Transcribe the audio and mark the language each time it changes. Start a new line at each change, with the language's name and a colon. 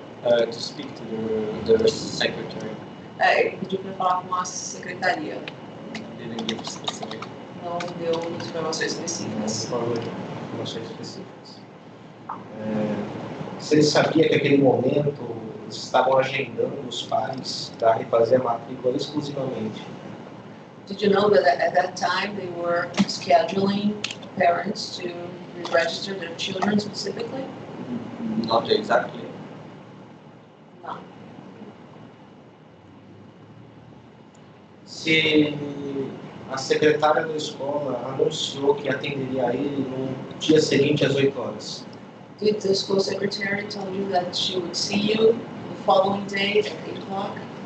English: To speak to the secretary.
Portuguese: Ele pediu para falar com a secretaria.
English: They didn't give specific.
Portuguese: Não deu informações específicas. Informações específicas. Você sabia que naquele momento eles estavam agendando os pais para refazer a matrícula exclusivamente?
English: Did you know that at that time they were scheduling parents to re-register their children specifically? Not exactly.
Portuguese: Não. Se a secretária da escola anunciou que atenderia ele no dia seguinte às 8 horas,
English: Did the school secretary tell you that she would see you the following day at 8 o'clock?